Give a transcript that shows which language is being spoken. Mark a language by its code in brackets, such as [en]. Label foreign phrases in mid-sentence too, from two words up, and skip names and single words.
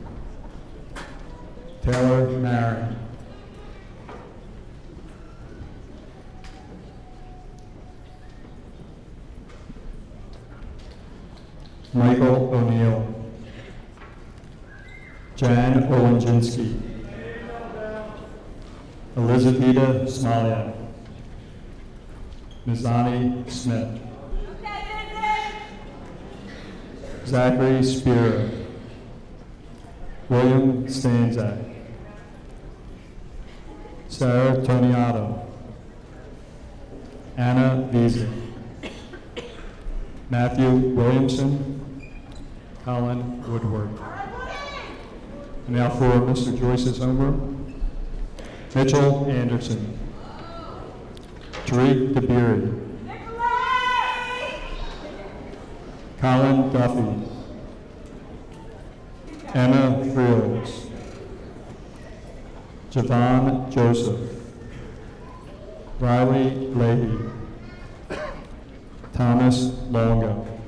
[en] Taylor Marin. Michael O'Neill. Jan Olenjinsky. Elizaveta Smalia. Mizani Smith. Zachary Spira, William Stanzak, Sarah Toniato, Anna Visa, Matthew Williamson, Colin Woodward. And now for Mr. Joyce's homeroom. Mitchell Anderson, Tariq Dabiri, Colin Duffy, Emma Frills, Javon Joseph, Riley Leahy, Thomas Longo,